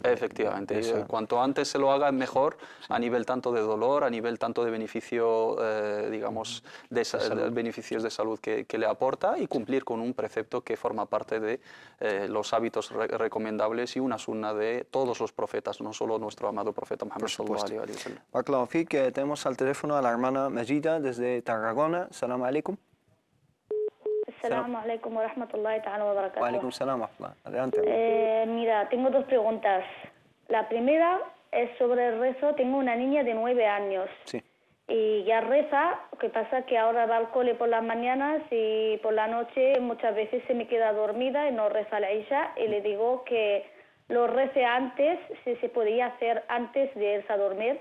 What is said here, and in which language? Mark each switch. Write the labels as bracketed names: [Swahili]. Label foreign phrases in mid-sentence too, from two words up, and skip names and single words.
[Spanish] Efectivamente, cuanto antes se lo haga mejor, a nivel tanto de dolor, a nivel tanto de beneficio, digamos, de beneficios de salud que le aporta y cumplir con un precepto que forma parte de los hábitos recomendables y una sunna de todos los profetas, no solo nuestro amado profeta Muhammad [Arabic] صلى الله عليه وسلم. بارك الله فيك, [Spanish] tenemos al teléfono a la hermana Majida desde Tarragona. [Arabic] سلام عليكم. السلام عليكم ورحمة الله تعالى وبركاته. وعليكم السلام ورحمة الله. [Spanish] Adelante. Mira, tengo dos preguntas. La primera es sobre el rezo. Tengo una niña de 9 años. Sí. Y ya reza, lo que pasa que ahora va al cole por las mañanas y por la noche muchas veces se me queda dormida y no reza la Isha, y le digo que lo rece antes, si se podía hacer antes de irse a dormir.